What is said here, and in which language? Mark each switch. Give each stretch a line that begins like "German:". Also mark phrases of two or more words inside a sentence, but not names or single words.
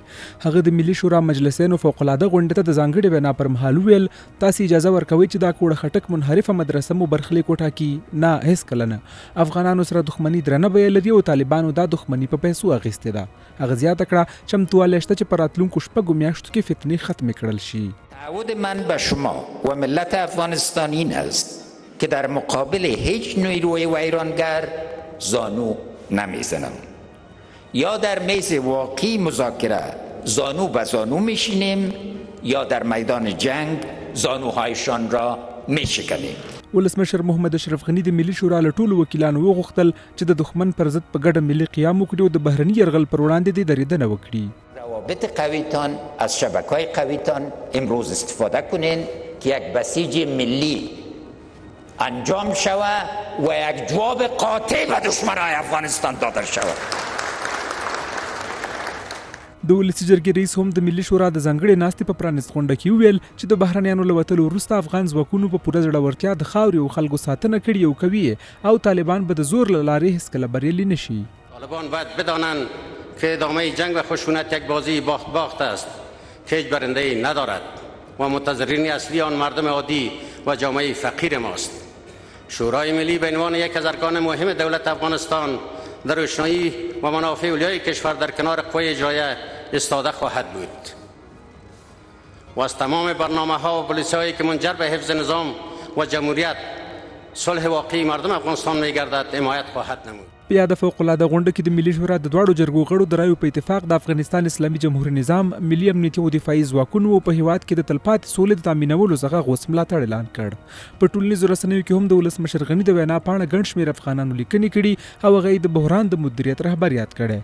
Pashto: هغه د ملي شورا مجلسینو فوقالعاده غونډې ته د ځانګړې وینا پر مهال وویل تاسې اجازه ورکوئ چې دا کوړه خټک منحرفه مدرسه مو برخلیک وټاکي؟ نه، هېڅکله نه. افغانانو سره دښمني درنه بیه لري او طالبانو دا دښمني په پیسو اخیستې ده. هغه زیاته کړه چمتووالی شته چې په راتلونکو شپږو میاشتو کې فتنې ختمې کړل شي.
Persian: تعهد من به شما و ملت افغانستان این است که در مقابل هیچ نیروی ویرانگر زانو نمیزنم. یا در میز واقعی مذاکره زانو به زانو میشینیم یا در میدان جنگ زانوهایشان را میشکنیم.
Pashto: ولسمشر محمد اشرف غني د ملي شورا له ټولو وکیلانو وغوښتل چې د دښمن پر ضد په ګډه ملي قیام وکړي او د بهرني یرغل پر وړاندې د دریدنه وکړي.
Persian: روابط قویتان از شبکه‌های قویتان امروز استفاده کنین که یک بسیج ملی انجام شود و یک جواب قاطع به دشمنان افغانستان داده شود.
Pashto: د ولسي جرګې رئیس هم د ملي شورا د ځانګړې ناستې په پرانیست غونډه کې وویل چې د بهرنیانو له وتلو وروسته افغان ځواکونو په پوره زړورتیا د خاورې او خلکو ساتنه کړې او کوي او طالبان به د زور له لارې هېڅکله بریالي نه شي.
Persian: طالبان باید بدانند که ادامه جنگ و خشونت یک بازی باخت باخت است که هیچ برنده‌ای ندارد و منتظرین اصلی آن مردم عادی و جامعه فقیر ماست. شورای ملی به عنوان یک از ارکان مهم دولت افغانستان در روشنایی و منافع اولیای کشور در کنار قوای اجرایه ایستاده خواهد بود و از تمام برنامه‌ها و پالیسی‌هایی که منجر به حفظ نظام و جمهوریت صلح واقعی مردم افغانستان می‌گردد حمایت خواهد نمود.
Pashto: په یاده فوقالعاده غونډه کې د ملي شورا د دواړو جرګو غړو د رایو په اتفاق د افغانستان اسلامي جمهوري نظام ملي امنیتي او دفاعي ځواکونو په هیواد کې د تلپاتې سولې د تامینولو څخه غوڅ ملاتړ اعلان کړ. په ټولنیزو رسنیو کې هم د ولسمشر غني د وینا پاڼه ګڼ شمېر افغانانو لیکنې کړي او هغه د بحران د مدیریت رهبر یاد کړی.